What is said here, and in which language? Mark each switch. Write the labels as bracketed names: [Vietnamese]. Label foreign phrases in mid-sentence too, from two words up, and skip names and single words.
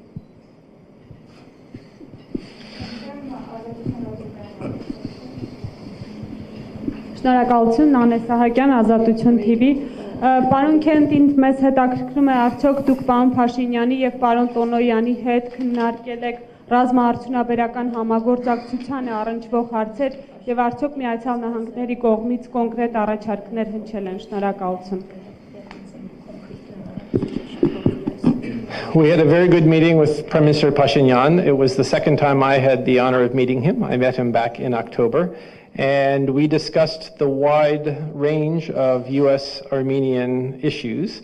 [Armenian] Շնորհակալություն, Նանե Սահակյան, Ազատություն TV։ Պարոն Քենտ, ինձ մեզ հետաքրքրում է արդյոք դուք պարոն Փաշինյանի եւ պարոն Տոնոյանի հետ քննարկել եք ռազմաարդյունաբերական համագործակցությանը առնչվող հարցեր եւ արդյոք Միացյալ Նահանգների կողմից կոնկրետ առաջարկներ հնչել են։ Շնորհակալություն։ [English] We had a very good meeting with Prime Minister Pashinyan. It was the second time I had the honor of meeting him. I met him back in October. And we discussed the wide range of U.S.-Armenian issues.